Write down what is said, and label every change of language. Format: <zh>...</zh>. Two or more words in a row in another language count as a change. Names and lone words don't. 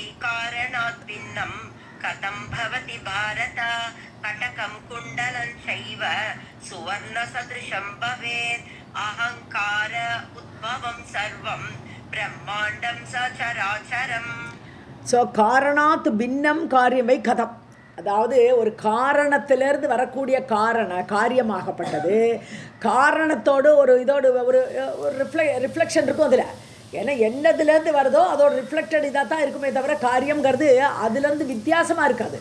<sa>कारणात् भिन्नं कथं भवति भारत कटकं कुण्डलं चैव सुवर्णसदृशं भवेत् अहङ्कार उद्भवं सर्वं ब्रह्माण्डं सचराचरम्.</sa> <ta>ஸோ</ta> <sa>कारणात् भिन्नं कार्यं कथम्,</sa> <ta>அதாவது ஒரு காரணத்திலிருந்து வரக்கூடிய காரியமாகப்பட்டது காரணத்தோடு ஒரு இதோடு ஒரு ரிஃப்ளெக்ஷன் இருக்கும் அதில். ஏன்னா என்னதுலேருந்து வருதோ அதோட ரிஃப்ளெக்டட் இதாக தான் இருக்குமே தவிர காரியங்கிறது அதுலேருந்து வித்தியாசமாக இருக்காது.</ta>